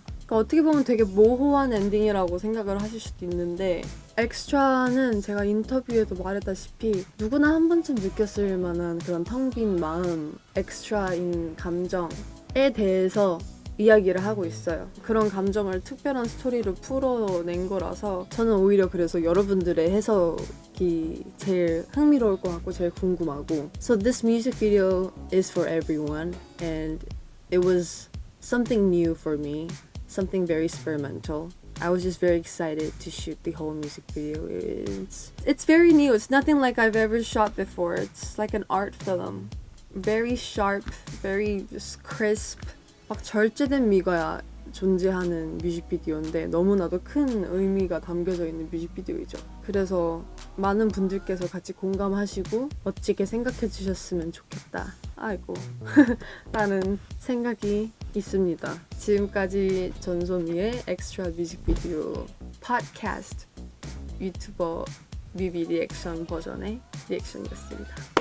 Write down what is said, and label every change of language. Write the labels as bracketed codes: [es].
[ko] 그러니까 어떻게 보면 되게 모호한 엔딩이라고 생각을 하실 수도 있는데, 엑스트라는 제가 인터뷰에도 말했다시피 누구나 한 번쯤 느꼈을 만한 그런 텅 빈 마음, 엑스트라인 감정에 대해서 이야기를 하고 있어요. 그런 감정을 특별한 스토리로 풀어낸 거라서 저는 오히려 그래서 여러분들의 해석이 제일 흥미로울 것 같고 제일 궁금하고. [en] So this music video is for everyone and it was something new for me, something very experimental. I was just very excited to shoot the whole music video. It's very new. It's nothing like I've ever shot before. It's like an art film. Very sharp, very just crisp. [ko] 막 절제된 미가 존재하는 뮤직비디오인데 너무나도 큰 의미가 담겨져 있는 뮤직비디오이죠. 그래서 많은 분들께서 같이 공감하시고 멋지게 생각해 주셨으면 좋겠다. 라는 생각이 있습니다. 지금까지 전소미의 엑스트라 뮤직비디오 팟캐스트 유튜버 뮤비 리액션 버전의 리액션이었습니다.